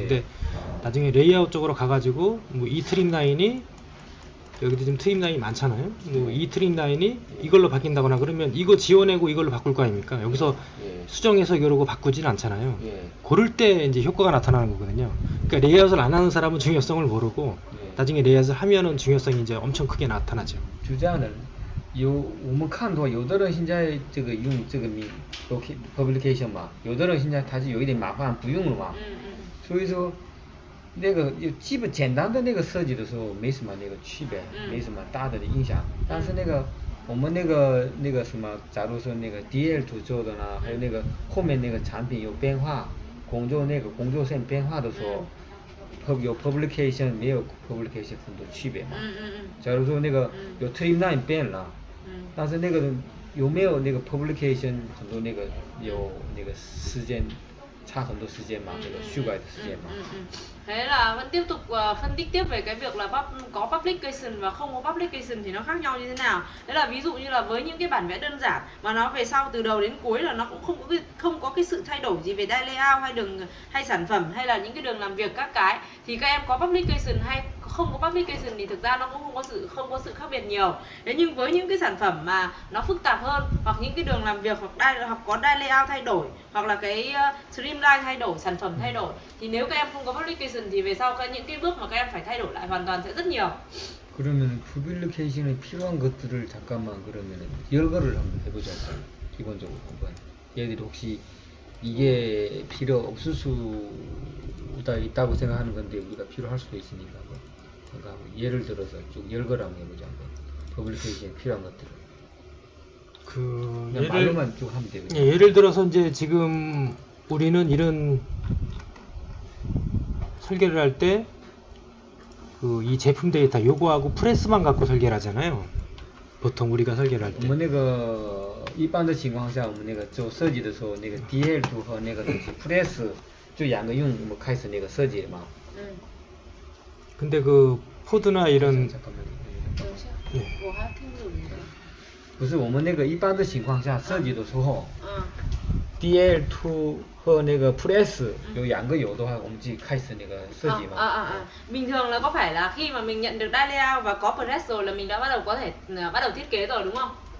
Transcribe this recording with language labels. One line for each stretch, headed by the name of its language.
Korean: 근데 나중에 레이아웃 쪽으로 가가지고 뭐 이 트림 라인이 여기도 지금 트림 라인이 많잖아요. 뭐 이 트림 라인이 이걸로 바뀐다거나 그러면 이거 지워내고 이걸로 바꿀 거 아닙니까? 여기서 예. 수정해서 이러고 바꾸지는 않잖아요. 예. 그럴 때 이제 효과가 나타나는 거거든요. 그러니까 레이아웃을 안 하는 사람은 중요성을 모르고 예. 나중에 레이아웃을 하면은 중요성이 이제 엄청 크게 나타나죠.
Chinese: 就这样的，我们看的话，有的人现在这个用这个publication 嘛，有的人现在他是有一点麻烦不用了嘛，所以说那个基本简单的那个设计的时候没什么那个区别，没什么大的影响，但是那个我们那个什么，假如说那个 DL 图做的呢，还有那个后面那个产品有变化，工作线变化的时候，有 publication 没有 publication 很多区别嘛。假如说那个有 trim line 变了，但是那个有没有那个 publication 很多那个有那个时间差很多时间嘛，那个修改的时间嘛。
Vietnamese: Thế là vẫn tiếp tục phân tích tiếp về cái việc là có publication và không có publication thì nó khác nhau như thế nào. Thế là ví dụ như là với những cái bản vẽ đơn giản mà nó về sau từ đầu đến cuối là nó cũng không có cái sự thay đổi gì về đai layout hay đường hay sản phẩm hay là những cái đường làm việc các cái thì các em có publication hay không có publication thì thực ra nó cũng không có sự khác biệt nhiều. Thế nhưng với những cái sản phẩm mà nó phức tạp hơn hoặc những cái đường làm việc hoặc có đai layout thay đổi hoặc là cái streamline thay đổi, sản phẩm thay đổi thì nếu các em không có publication thì về sau những cái bước mà các em phải thay đổi lại hoàn toàn sẽ rất nhiều.
Korean: 그러면 publication에 필요한 것들을 잠깐만 그러면은 열거를 한번 해보자. 기본적으로 한번 얘들이 혹시 이게 필요 없을 수가 있다고 생각하는 건데 우리가 필요할 수도 있으니까 그러니까 예를 들어서 쭉 열거를 한번 해보자. publication에 필요한 것들을. 그냥 말로만 쭉 하면 되거든요. 예, 예를 들어서 이제 지금 우리는 이런 설계를 할 때 그 이 제품 데이터 요거하고 프레스만 갖고 설계를 하잖아요. 보통 우리가 설계를 할 때.
Chinese: 我们那个一般的情况下，我们那个做设计的时候，那个 DL 图和那个东西 press 就两个用，我们开始那个设计嘛。
Korean: 근데 그 포드나 이런 잠깐만. 네.
Chinese: 不是我们那个一般的情况下设计的时候，DL 图和那个 press 有两个有的话，我们自己开始那个设计嘛。
Vietnamese: Bình thường là có phải là khi mà mình nhận được đai layout và có press rồi là mình đã bắt đầu thiết kế rồi đúng không?